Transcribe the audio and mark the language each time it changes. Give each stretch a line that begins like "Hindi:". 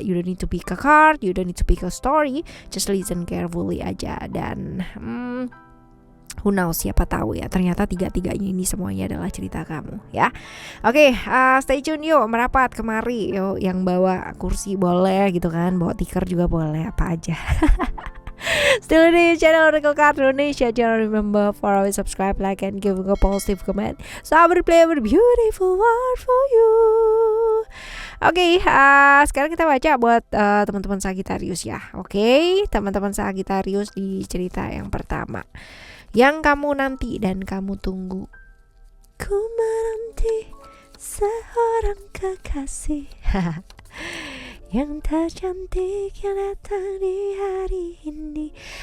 English: You don't need to pick a card, you don't need to pick a story, just listen carefully aja.
Indonesian: Dan
English: who knows,
Indonesian: siapa tahu ya, ternyata 3-3-nya ini semuanya adalah cerita kamu ya. Oke,
English: stay tune
Indonesian: yuk, merapat kemari yuk. Yang bawa kursi boleh gitu kan, bawa tikar juga boleh, apa aja. Still di channel Oracle Card Indonesia.
English: Jangan remember for always subscribe, like, and give a positive comment. So I will play a beautiful word for you.
Indonesian: Oke, sekarang kita baca buat teman-teman Sagittarius ya. Oke, teman-teman Sagittarius di cerita yang pertama, yang kamu nanti dan kamu tunggu. Ku menanti seorang kekasih yang tercantik yang datang di hari ini.